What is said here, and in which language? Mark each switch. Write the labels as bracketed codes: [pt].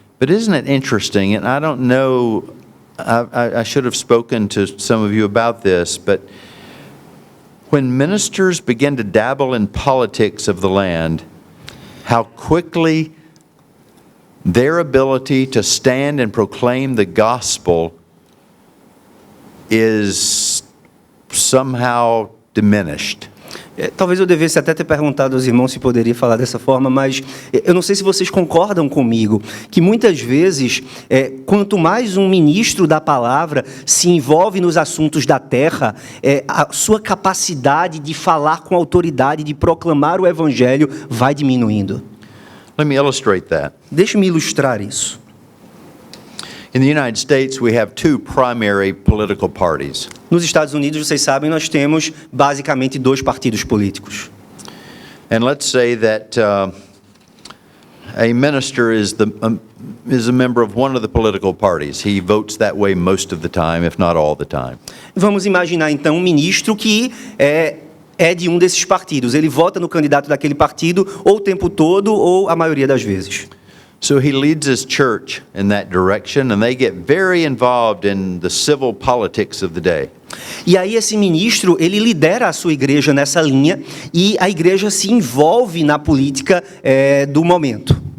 [en] But isn't it interesting, and I don't know, I should have spoken to some of you about this, but when ministers begin to dabble in politics of the land, how quickly their ability to stand and proclaim the gospel is somehow diminished. [pt] Talvez eu devesse até ter perguntado aos irmãos se poderia falar dessa forma, mas eu não sei se vocês concordam comigo, que muitas vezes, quanto mais um ministro da palavra se envolve nos assuntos da terra, a sua capacidade de falar com autoridade, de proclamar o evangelho, vai diminuindo. [en] Let me illustrate that. [pt] Deixe-me ilustrar isso. [en] In the United States, we have two primary political parties. [pt] Nos Estados Unidos, vocês sabem, nós temos basicamente 2 partidos políticos. [en] And let's say that a minister is a member of one of the political parties. He votes that way most of the time, if not all the time. [pt] Vamos imaginar, então, um ministro que é de um desses partidos. Ele vota no candidato daquele partido ou o tempo todo ou a maioria das vezes. [en] So he leads his church in that direction, and they get very involved in the civil politics of the day. [pt] E aí esse ministro, ele lidera a sua igreja nessa linha e a igreja se envolve na política do momento.